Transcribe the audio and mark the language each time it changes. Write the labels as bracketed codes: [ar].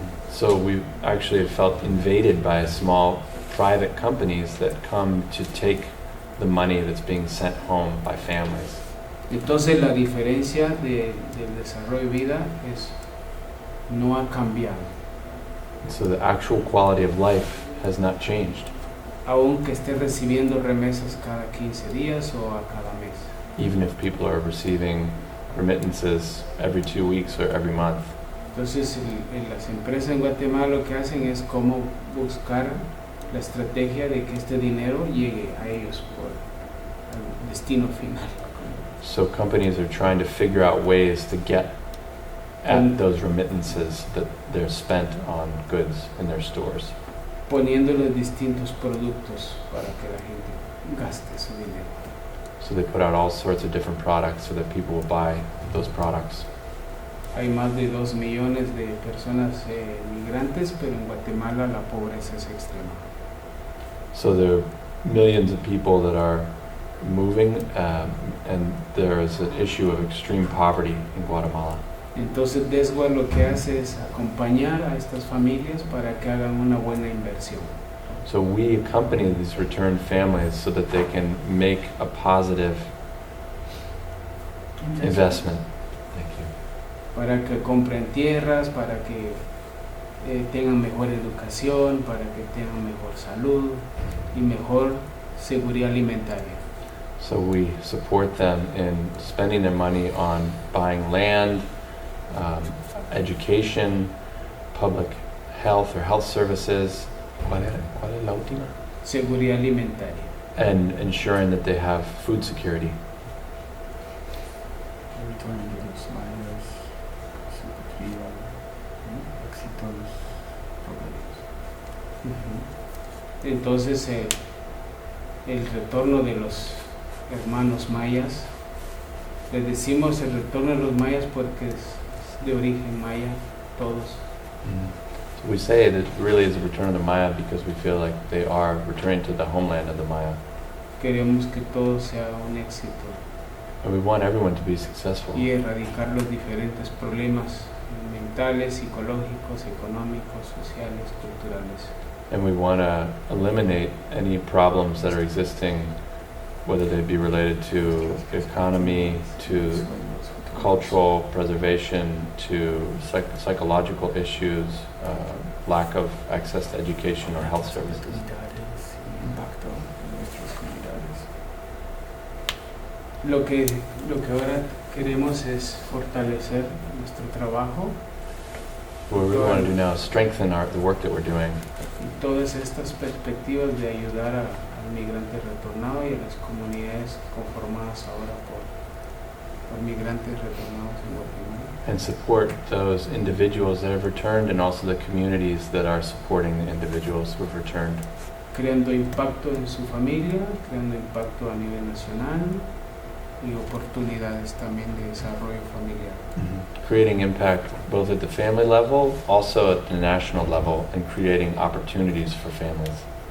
[en] So we actually have felt invaded by small private companies that come to take the money that's being sent home by families. [es] Entonces la diferencia del desarrollo de vida no ha cambiado, [en] So the actual quality of life has not changed, [es] aunque esté recibiendo remesas cada 15 días o a cada mes. [en] even if people are receiving remittances every 2 weeks or every month. [es] Entonces las empresas en Guatemala lo que hacen es cómo buscar la estrategia de que este dinero llegue a ellos por el destino final. [en] So companies are trying to figure out ways to get at those remittances that they're spent on goods in their stores. [es] Poniéndole distintos productos para que la gente gaste su dinero. [en] So they put out all sorts of different products so that people will buy those products. [es] Hay más de 2 millones de personas migrantes, pero en Guatemala la pobreza es extrema. [en] So there are millions of people that are moving, and there is an issue of extreme poverty in Guatemala. [es] Entonces DESGUA lo que hace es acompañar a estas familias para que hagan una buena inversión. [en] So we accompany these returned families so that they can make a positive investment. Thank you. [es] Para que compren tierras, para que tengan mejor educación, para que tengan mejor salud y mejor seguridad alimentaria. [en] So we support them in spending their money on buying land, education, public health or health services. [es] ¿Cuál es la última? Seguridad alimentaria. [en] And ensuring that they have food security. Returning to [es] los mayas, simetría, éxitos, problemas. Entonces el retorno de los hermanos mayas, les decimos el retorno de los mayas porque es de origen maya, todos. [en] So we say that really is a return of the Maya because we feel like they are returning to the homeland of the Maya. [es] Queremos que todo sea un éxito [en] And we want everyone to be successful. [es] y erradicar los diferentes problemas mentales, psicológicos, económicos, sociales, culturales. [en] And we want to eliminate any problems that are existing, whether they be related to economy, to cultural preservation, to psychological issues, lack of access to education or health services. [es] Comunidades y impacto en nuestras comunidades. Lo que ahora queremos es fortalecer nuestro trabajo [en] What we really want to do now is strengthen the work that we're doing, [es] y todas estas perspectivas de ayudar al migrante retornado y a las comunidades conformadas ahora por migrantes retornados en Guatemala. [en] and support those individuals that have returned and also the communities that are supporting the individuals who have returned. [es] Creando impacto en su familia, creando impacto a nivel nacional y oportunidades también de desarrollo familiar. [en] Creating impact both at the family level, also at the national level, and creating opportunities for families.